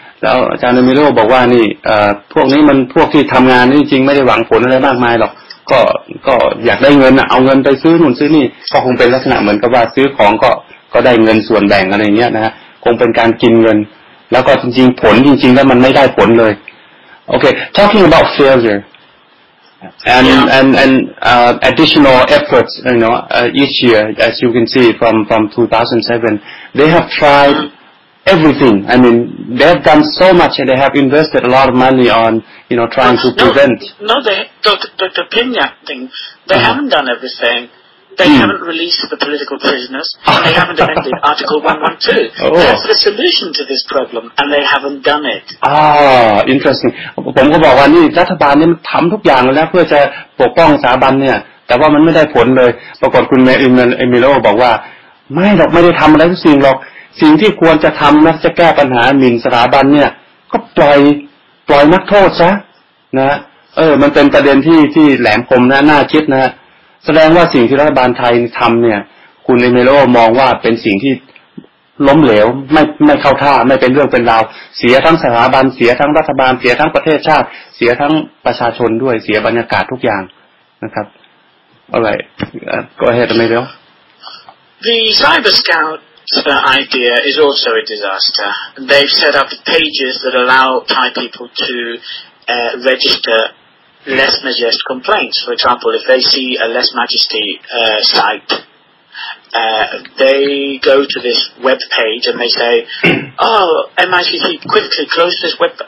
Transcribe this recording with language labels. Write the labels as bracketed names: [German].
[Thai] แล้วอาจารย์เอมิโลบอกว่านี่พวกนี้มันพวกที่ทำงานนี่จริงไม่ได้หวังผลอะไรมากมายหรอกก็อยากได้เงินอ่ะเอาเงินไปซื้อนู่นซื้อนี่ก็คงเป็นลักษณะเหมือนกับว่าซื้อของก็ได้เงินส่วนแบ่งอะไรเงี้ยนะฮะคงเป็นการกินเงินแล้วก็จริงๆผลจริงๆแล้วมันไม่ได้ผลเลย [English] Okay, talking about failure and additional efforts, each year, as you can see from 2007, they have tried everything. I mean, they have done so much, and they have invested a lot of money on, trying to prevent. No, the Kenya thing, they haven't done everything. They haven't released the political prisoners, and they haven't amended Article 112. That's the solution to this problem, and they haven't done it. Interesting. [Thai] ผมก็บอกว่านี่รัฐบาลนี่ทำทุกอย่างแล้วเพื่อจะปกป้องสถาบันเนี่ยแต่ว่ามันไม่ได้ผลเลยปรากฏคุณเอมิโลบอกว่าไม่ได้ทำอะไรทุกสิ่งหรอกสิ่งที่ควรจะทำนะจะแก้ปัญหาหมิ่นสถาบันเนี่ยก็ปล่อยนักโทษซะนะมันเป็นประเด็นที่แหลมคมนะน่าคิดนะแสดงว่าสิ่งที่รัฐบาลไทยทำเนี่ยคุณเอมิโลมองว่าเป็นสิ่งที่ ล้มเหลวไม่เข้าท่าไม่เป็นเรื่องเป็นราวเสียทั้งสถาบันเสียทั้งรัฐบาลเสียทั้งประเทศชาติเสียทั้งประชาชนด้วยเสียบรรยากาศทุกอย่างนะครับ [English] Alright, go ahead, Emilio. The Cyber Scout idea is also a disaster. They've set up pages that allow Thai people to register less majesty complaints. For example, if they see a less majesty site, they go to this web page and they say, MICT, quickly close this web.